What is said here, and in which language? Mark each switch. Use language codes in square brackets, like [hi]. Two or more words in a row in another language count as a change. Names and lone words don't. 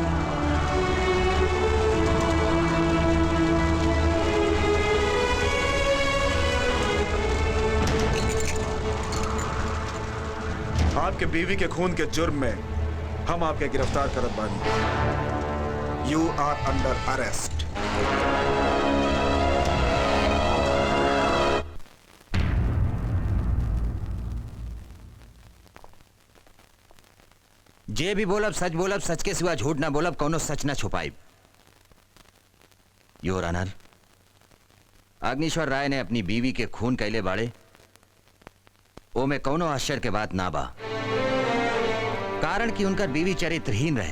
[bho] आपके बीवी के खून के जुर्म में हम आपके गिरफ्तार करत बानी। [en] You are under arrest. [bho] जे भी बोलब सच के सिवा झूठ ना बोलब, कौनो सच ना छुपाइब। [en] Your Honour, [bho] अग्निश्वर राय ने अपनी बीवी के खून कैले बाड़े, ओ में कौनो आश्चर्य के बात ना बा, कारण कि उनकर बीवी चरित्रहीन रहे।